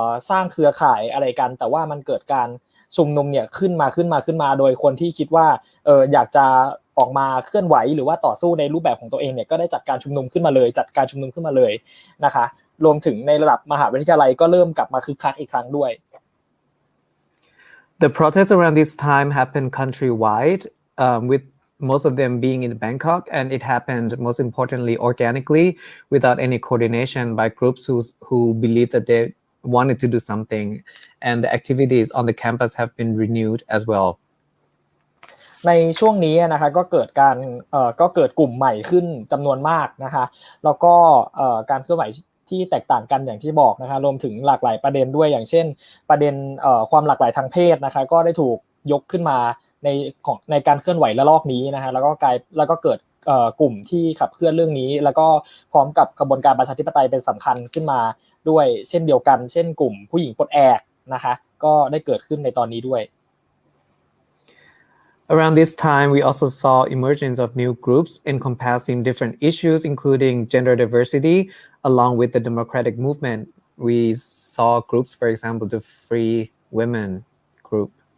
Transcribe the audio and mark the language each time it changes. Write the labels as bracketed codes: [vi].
[th] สร้างเครือข่ายอะไรกันแต่ว่ามันเกิดการชุมนุมเนี่ยขึ้นมาโดยคนที่คิดว่าอยากจะออกมาเคลื่อนไหวหรือว่าต่อสู้ในรูปแบบของตัวเองเนี่ยก็ได้จัดการชุมนุมขึ้นมาเลยนะคะรวมถึงในระดับมหาวิทยาลัยก็เริ่มกลับมาคึกคักอีกครั้งด้วย [en] The protests around this time happened countrywide, with most of them being in Bangkok, and it happened most importantly organically, without any coordination by groups who believed that they wanted to do something, and the activities on the campus have been renewed as well. [th] ในช่วงนี้นะคะก็เกิดกลุ่มใหม่ขึ้นจำนวนมากนะคะแล้วก็การเคลื่อนไหวที่แตกต่างกันอย่างที่บอกนะคะรวมถึงหลากหลายประเด็นด้วยอย่างเช่นประเด็นความหลากหลายทางเพศนะคะก็ได้ถูกยกขึ้นมาในการเคลื่อนไหวระลอกนี้นะคะแล้วก็เกิดกลุ่มที่ขับเคลื่อนเรื่องนี้แล้วก็พร้อมกับกระบวนการประชาธิปไตยเป็นสำคัญขึ้นมาด้วยเช่นเดียวกันเช่นกลุ่มผู้หญิงปลดแอกนะคะก็ได้เกิดขึ้นในตอนนี้ด้วย [en] Around this time, we also saw emergence of new groups encompassing different issues, including gender diversity, along with the democratic movement. We saw groups, for example, the Free Women Group.